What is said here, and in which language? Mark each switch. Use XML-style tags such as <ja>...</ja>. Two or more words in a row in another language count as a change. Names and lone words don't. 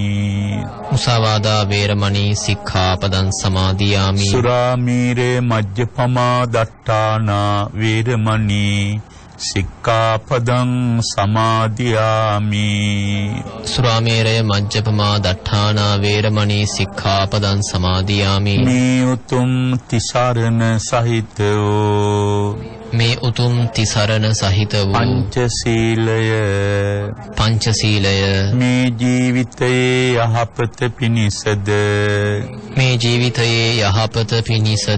<pi>මුසාවාදා වේරමණී සික්ඛාපදං සමාදියාමි. සුරාමීරේ මජ්ජපමා දට්ඨානා වේරමණී සික්ඛාපදං සමාදියාමි. සුරාමේරය මජ්ජපමා දට්ඨානා වේරමණී සික්ඛාපදං සමාදියාමි.</pi> <si>මේ උතුම් තිසරණ සහිත වූ මේ උතුම් තිසරණ සහිත වූ පංචශීලය මේ ජීවිතයේ යහපත පිණිසද මේ ජීවිතයේ යහපත පිණිසද</si>